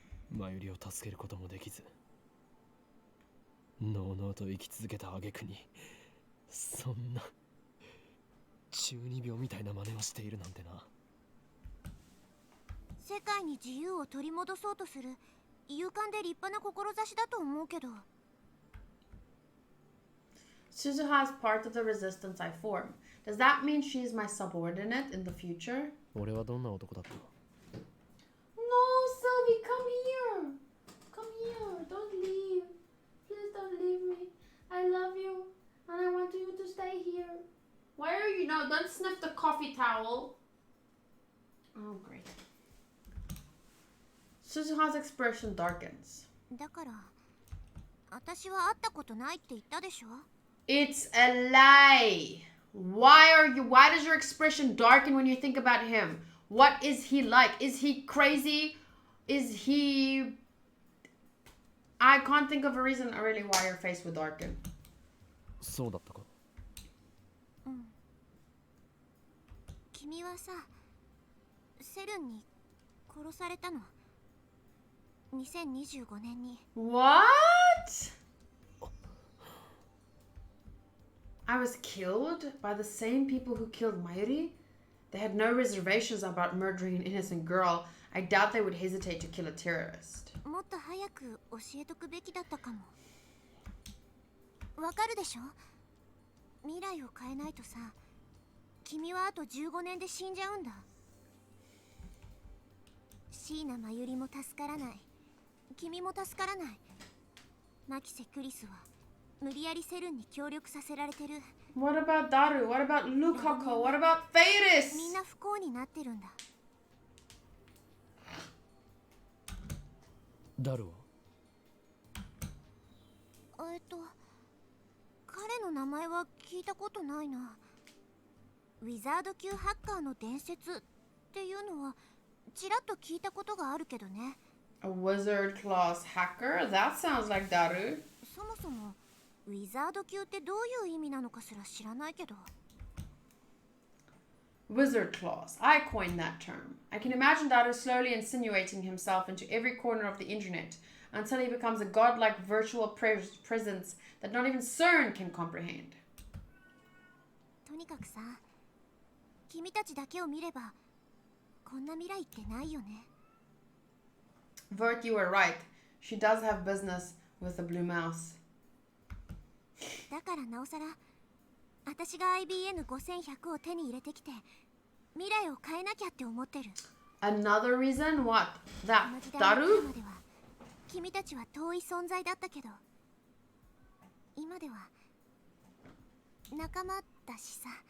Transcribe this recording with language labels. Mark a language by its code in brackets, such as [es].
[ja] マユリを助けることもできず、のうのうと生き続けた挙句に、そんな中二病みたいな真似をしているなんてな。世界に自由を取り戻そうとする勇敢で立派な志だと思うけど。 [en] Suzuha is part of the resistance I form. Does that mean she's my subordinate in the future? [ja] 俺はどんな男だった？ [en] No, Sylvie, come here. Come here. Don't leave. Please don't leave me. I love you. And I want you to stay here. Why are you not? Don't sniff the coffee towel. Oh, great. Suzuha's expression darkens. [ja] だから、私は会ったことないって言ったでしょ？ [en] It's a lie. Why does your expression darken when you think about him? What is he like? Is he crazy? Is he... I can't think of a reason really why your face would darken. [ja] そうだったか。うん。君はさ、セルンに殺されたの。 2025年に。 [en] What? I was killed by the same people who killed Mayuri? They had no reservations about murdering an innocent girl. I doubt they would hesitate to kill a terrorist. [ja] もっと早く教えとくべきだったかも。わかるでしょ？未来を変えないとさ、君はあと15年で死んじゃうんだ。椎名真由も助からない。君も助からない。マキセ・クリスは無理やりセルンに協力させられてる。 [en] What about Daru? What about Lukako? What about Thetis? [ja] みんな不幸になってるんだ。ダルは？彼の名前は聞いたことないな。ウィザード級ハッカーの伝説っていうのはちらっと聞いたことがあるけどね。 [en] A wizard class hacker? That sounds like Daru. [ja] そもそもウィザード級ってどういう意味なのかすら知らないけど。 [en] Wizard class. I coined that term. I can imagine Daru slowly insinuating himself into every corner of the internet until he becomes a godlike virtual presence that not even CERN can comprehend. [ja] とにかくさ、君たちだけを見ればこんな未来ってないよね。 [en] Vert, you were right. She does have business with the blue mouse. [ja] だからなおさら私が IBN5100 を手に入れてきて未来を変えなきゃって思ってる。 [en] Another reason? What? That [ja] この時代に来る [en] Daru? [ja] までは君たちは遠い存在だったけど今では仲間だしさ。